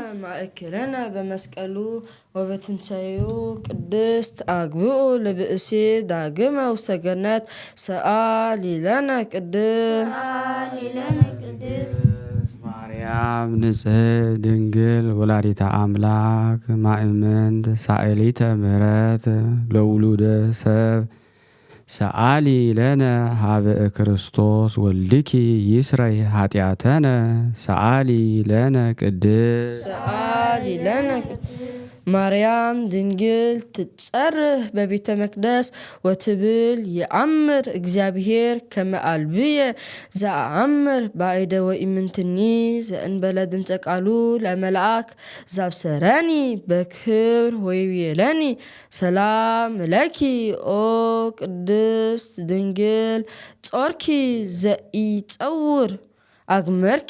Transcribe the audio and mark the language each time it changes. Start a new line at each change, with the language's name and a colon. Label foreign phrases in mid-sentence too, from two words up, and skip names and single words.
Geez: ማእከለነ በመስቀሉ ወበትንሣኤው ቅድስት አግብኦ ለብእሴ ዳግመ ውስተ ገነት ሰአሊ ለነ ቅድስት ማርያም ንጽሕት ድንግል ወላዲተ አምላክ ማእመንት ሳእሊተ ምሕረት ለውሉደ ሰብ ሰአሊ ለነ ሀበ ክርስቶስ ወልድኪ ይስረይ ኃጢአተነ ሰአሊ ለነ ቅድስት ማርያም ድንግል ትጸርህ በቤተ መቅደስ ወትብል የአምር እግዚአብሔር ከመ አልብየ ዘአምር ባዕደ ወኢምንትኒ ዘእንበለ ድምፀ ቃሉ ለመልአክ ዛብሰረኒ በክብር ወይቤለኒ ሰላም ለኪ ኦ ቅድስት ድንግል ጾርኪ ዘኢጸውር አግመርኪ